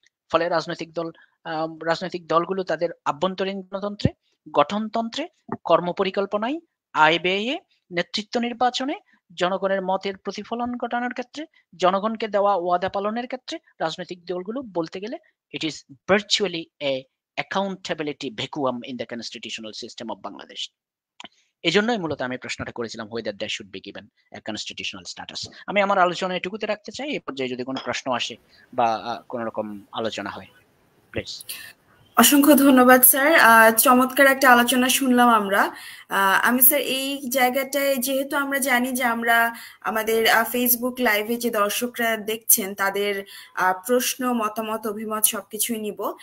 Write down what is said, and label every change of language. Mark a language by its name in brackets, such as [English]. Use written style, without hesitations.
[Bangla] ফলে রাজনৈতিক দলগুলো তাদের আভ্যন্তরীণ গণতন্ত্রে, গঠনতন্ত্রে, কর্মপরিকল্পনায়, আয় ব্যয়ে, নেতৃত্ব নির্বাচনে, জনগণের মতের প্রতিফলন ঘটানোর ক্ষেত্রে, জনগণকে দেওয়া ওয়াদা পালনের ক্ষেত্রে রাজনৈতিক দলগুলো বলতে গেলে [English] It is virtually a accountability vacuum in the constitutional system of Bangladesh. [Bangla] এজন্যই মূলত আমি প্রশ্নটা করেছিলাম [English] whether there should be given a constitutional status। [Bangla] আমি আমার আলোচনা এটুকুতে রাখতে চাই, এই পর্যায়ে যদি কোনো প্রশ্ন আসে বা কোনো রকম আলোচনা হয় প্লিজ। অসংখ্য ধন্যবাদ স্যার, চমৎকার একটা আলোচনা শুনলাম আমরা। আমি স্যার এই জায়গাটায় যেহেতু আমরা জানি যে আমরা আমাদের ফেসবুক লাইভে যে দর্শকরা দেখছেন তাদের প্রশ্ন, মতামত, অভিমত সবকিছুই নিব।